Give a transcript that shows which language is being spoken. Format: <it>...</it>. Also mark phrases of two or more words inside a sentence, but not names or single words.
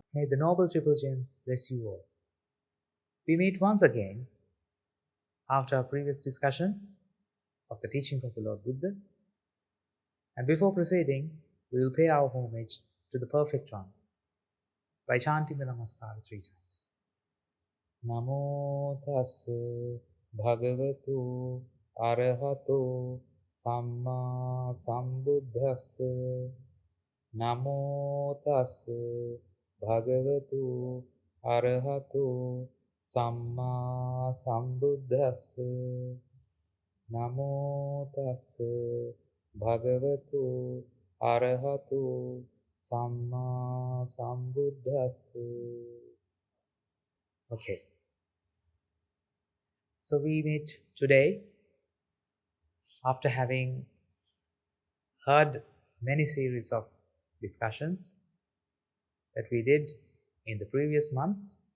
<en>the Noble Triple Gem bless you all. We meet once again after our previous discussion of the teachings of the Lord Buddha. And before proceeding, we will pay our homage to the Perfect One by chanting the Namaskar 3 times.</en> <pi>Namo tassa bhagavato arahato samma sambuddhassa. Namo tassa bhagavato arahato samma sambuddhassa. Namo tassa bhagavato arahato samma sambuddhassa.</pi> <en>Okay. So we meet today after having heard many series of discussions that we did in the previous months.</en>